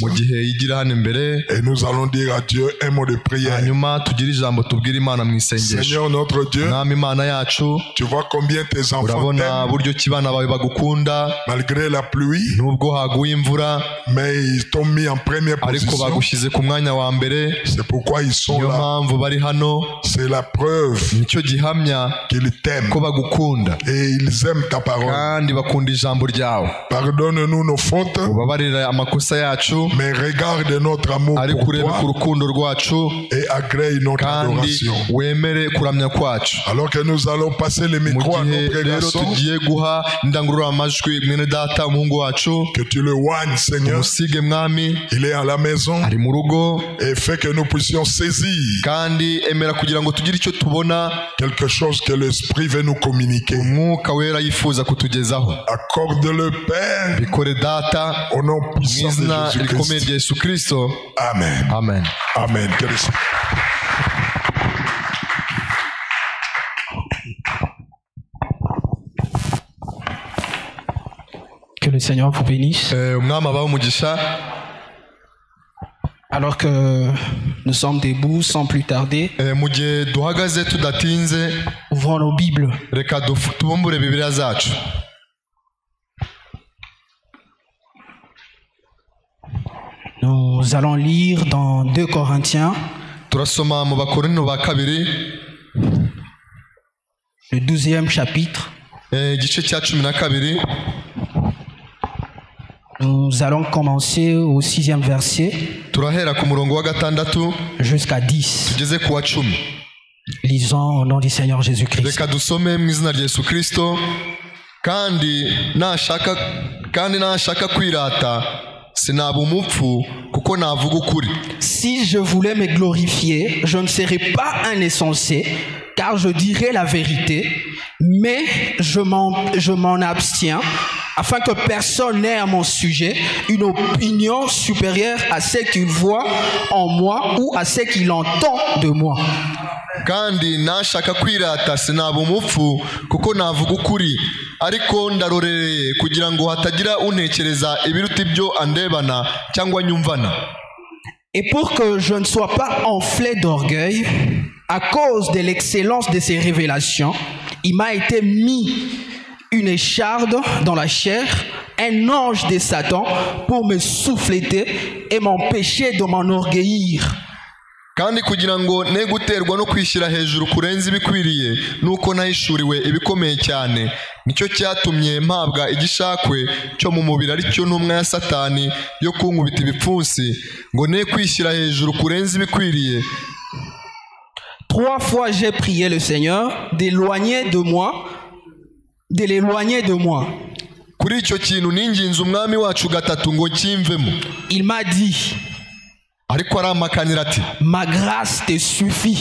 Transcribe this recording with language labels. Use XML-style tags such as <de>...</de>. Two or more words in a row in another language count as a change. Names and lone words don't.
<fr>Et nous allons dire à Dieu un mot de prière. Seigneur notre Dieu, tu vois combien tes enfants t'aiment. Malgré la pluie, mais ils t'ont mis en première position.</fr> <rw>bagushyize ku mwanya wa mbere.</rw> <fr>C'est pourquoi ils sont</fr> <rw>niyo</rw> <fr>là.</fr> <rw>mpamvu bari hano.</rw> <fr>C'est la preuve</fr> <rw>nicyo gihamya</rw> <fr>qu'ils t'aiment</fr> <rw>ko bagukunda</rw> <fr>et ils aiment ta parole.</fr> <rw>kandi bakunda ijambo ryawe.</rw> <fr>Pardonne-nous nos fautes,</fr> <rw>ubabarire amakosa yacu,</rw> <fr>mais regarde notre amour</fr> <rw>ariko</rw> <fr>pour</fr> <rw>urebe ku</rw> <fr>toi</fr> <rw>rukundo rwacu</rw> <fr>et agrée notre</fr> <rw>kandi</rw> <fr>adoration.</fr> <rw>wemere kuramya kwacu.</rw> <fr>Alors que nous allons passer le</fr> <rw>mu</rw> <fr>micro à</fr> <rw>gihe</rw> <fr>notre</fr> <rw>rero</rw> <fr>garçon,</fr> <rw>tugiye guha indangururamajwi mwene data umuhungu wacu,</rw> <fr>que tu le oignes, Seigneur.</fr> <rw>umusige mwami,</rw> <fr>Il est à la maison</fr> <rw>ari mu rugo,</rw> <fr>et fait que nous puissions saisir</fr> <rw>kandi emera kugira ngo tugire icyo tubona</rw> <fr>quelque chose que l'Esprit veut nous communiquer.</fr> <rw>umwuka wera yifuza kutugezaho.</rw> <fr>Accorde-le, Père,</fr> <rw>bikore data</rw> <fr>au nom</fr> <rw>mu</rw> <fr>puissant de</fr> <rw>izina rikomeye</rw> <fr>Jésus-Christ.</fr> <rw>rya Yesu Kristo. Amen. Amen.</rw> <fr>Amen. Que le- Que le Seigneur vous bénisse.</fr> <rw>umwami abahe umugisha.</rw> <fr>Alors que nous sommes debout sans plus tarder,</fr> <rw>mu gihe duhagaze tudatinze,</rw> <fr>ouvrons nos Bibles.</fr> <rw>reka tubumbure bibiliya zacu.</rw> <fr>Nous allons lire dans 2 Corinthiens,</fr> <rw>turasoma mu bakorinto ba kabiri,</rw> <fr>le 12e chapitre.</fr> <rw>igice cya 12.</rw> <fr>Nous allons commencer au 6e verset</fr> <rw>turahera ku murongo wa 6</rw> <fr>jusqu'à 10.</fr> <rw>tugeze ku wa 10.</rw> <fr>Lisons au nom du Seigneur Jésus-Christ.</fr> <rw>reka dusome mu izina rya Yesu Kristo. kandi nashaka kwirata sinaba umupfu kuko navuga ukuri.</rw> <fr>Si je voulais me glorifier, je ne serais pas un insensé, car je dirais la vérité, mais je m'en abstiens, afin que personne n'ait à mon sujet une opinion supérieure à ce qu'il voit en moi ou à ce qu'il entend de moi.</fr> <rw>kandi nashaka kwirata sinaba umupfu kuko navuga ukuri, ariko ndarorereye kugira ngo hatagira untekereza ibiruta ibyo andebana cyangwa nyumvana.</rw> <fr>Et pour que je ne sois pas enflé d'orgueil, à cause de l'excellence de ces révélations, il m'a été mis une écharde dans la chair, un ange de Satan pour me souffleter et m'empêcher de m'enorgueillir.</fr> <rw>kandi kugira ngo ne guterwa no kwishyira hejuru kurenza ibikwiriye nuko nahishuriwe ibikomeye cyane, nicyo cyatumye mpabwa igishakwe cyo mu mubiri, aricyo ntumwa ya Satani yo kunkubita ibipfunsi ngo ne kwishyira hejuru kurenza ibikwiriye.</rw> <fr>3 fois j'ai prié le Seigneur de l'éloigner de moi.</fr> <rw>kuri icyo kintu ninginze umwami wacu 3 ngo kimvemo.</rw> <fr>Il m'a dit,</fr> <rw>ariko aramakanira ati,</rw> <fr>ma grâce te suffit,</fr>